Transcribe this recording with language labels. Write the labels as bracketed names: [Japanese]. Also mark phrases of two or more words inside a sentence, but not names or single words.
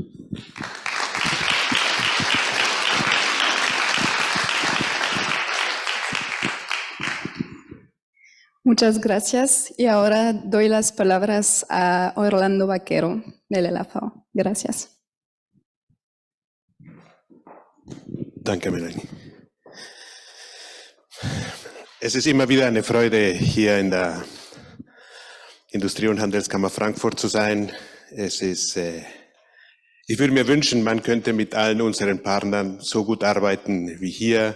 [Spanish] Muchas gracias. Y ahora doy las palabras a Orlando Vaquero, del LAV. Gracias. [German] Danke, Melanie. Es ist immer wieder eine Freude, hier in der Industrie- und Handelskammer Frankfurt zu sein. Ich würde mir wünschen, man könnte mit allen unseren Partnern so gut arbeiten wie hier.